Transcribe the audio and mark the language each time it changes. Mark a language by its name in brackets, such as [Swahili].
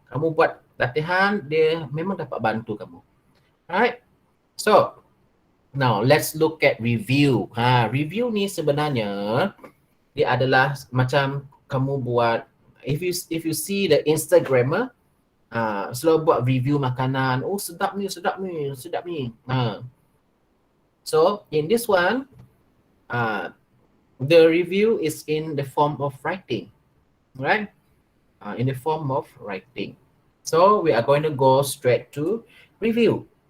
[Malay] Kamu buat latihan, dia memang dapat bantu kamu. [English] Right? So, now let's look at review. [Malay] Review ni sebenarnya dia adalah macam kamu buat, [English] if you see the Instagrammer, [Malay] selalu buat review makanan. Oh, sedap ni. [English] So, in this one, the review is in the form of writing, right? In the form of writing. So, we are going to go straight to review.